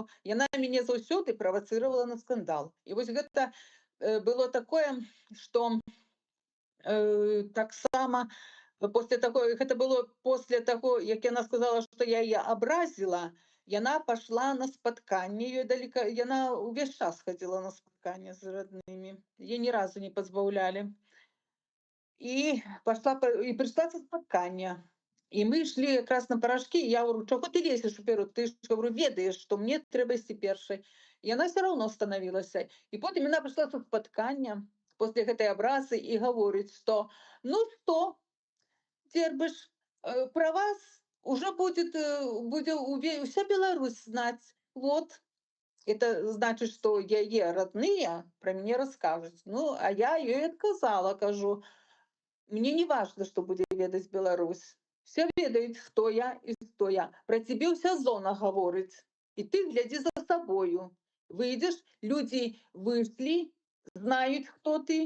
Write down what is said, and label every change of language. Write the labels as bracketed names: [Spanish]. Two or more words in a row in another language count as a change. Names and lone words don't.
[Belarusian] Яна мяне заўсёды правацыравала на скандал. І вось гэта было такое, што таксама гэта было после таго, як яна сказала, што я яе абразіла, яна пашла на спатканне, яна ўвесь час хадзіла на спатканне з роднымі. Яе ні разу не пазбаўлялі. І прыйшла са спаткання. І мы ішлі якраз на парашкі, і я говорю: чаго ты лезеш уперад? Ты ж, говорю, ведаеш, што мне трэба ісці першай. І яна [Russian] все равно [Belarusian] становілася. І потым яна прыйшла са спаткання после гэтай абразы і гаворыць, што ну што, Дербыш, [Russian] про вас уже будет вся Беларусь знать. Вот. Это значит, что [Belarusian] яе родные про мяне раскажуць. Ну, а я ёй адказала, кажу: мне не важно, што будзе ведаць Беларусь. Все ведаюць, хто я і што я. Пра цябе ўся зона гаворыць. І ты глядзі за сабою. Выйдзеш, людзі выйшлі, знаюць, хто ты.